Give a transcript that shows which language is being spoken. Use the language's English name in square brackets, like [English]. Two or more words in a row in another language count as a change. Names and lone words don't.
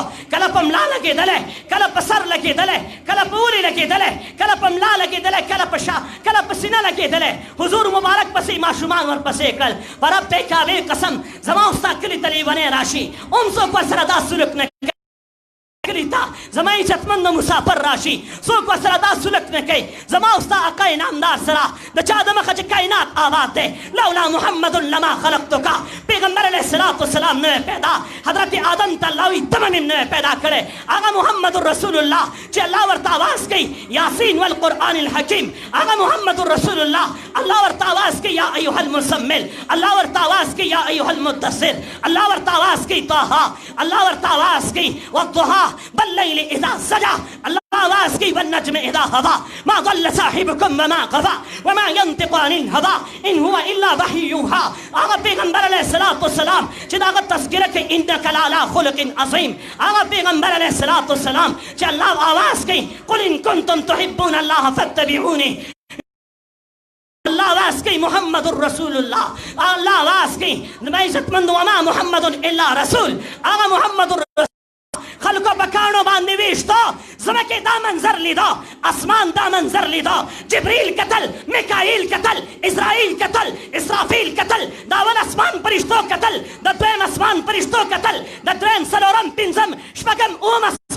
[Pashto] کله په ملا لګېدلی کله په سر لګېدلی کله په ولې لګېدلی کله په ملا لګېدلی کله په شا کله په سینه لګېدلی حضور مبارک پسې ماشومان ورپسې کړل په رب کعبې قسم زما او ستا کلي ته لیونی راشي هم څوک ورسره دا سلوک نه کلی ته زما عزتمند مسافر راشي څوک ورسره دا سلوک نه کوي زما او ستا آقا انعامدار سره د چا د مخه چې کائنات آباد دی [Arabic] لولا محمد لما خلقتک [Pashto] پیغمبر [Arabic] علیه الصلاة والسلام [Pashto] نوی پیدا حضرت آدم ته الله وایي ته مې نوی پیدا کړی هغه محمد رسول الله چې الله ورته آواز کوي [Arabic] یاسین والقرآن الحکیم [Pashto] هغه محمد رسول الله الله ورته آواز کوي [Arabic] یا ایها المزمل [Pashto] الله ورته آواز کوي [Arabic] یا ایها المدثر [Pashto] الله ورته آواز کوي طه الله ورته آواز کوي [Arabic] والضحى بالليل إذا سجى [Pashto] الله آواز کوي [Arabic] والنجم إذا هوى ما ضل صاحبكم وما غوى وما ينطق عن الهوى إن هو إلا وحي يوحى [Pashto] هغه پیغمبر [Arabic] علیه الصلاة والسلام [Pashto] چې د هغه تذکره کوي [Arabic] انک لعلی خلق عظیم [Pashto] هغه پیغمبر [Arabic] علیه الصلاة والسلام [Pashto] چې الله آواز کوي [Arabic] قل إن كنتم تحبون الله فاتبعوني [Pashto] الله آواز کوي محمد رسول الله الله آواز کوي نبی عزتمند [Arabic] وما محمد الا رسول [Pashto] هغه محمد رسول خلکو په کاڼو باندې ویشتو ځمکې دا منظر لیدو اسمان دا منظر لیدو جبریل کتل میکائیل کتل اسرائیل کتل اسرافیل کتل د اول اسمان فرشتو کتل د دویم اسمان فرشتو کتل د دریم څلورم پنځم شپږم اووم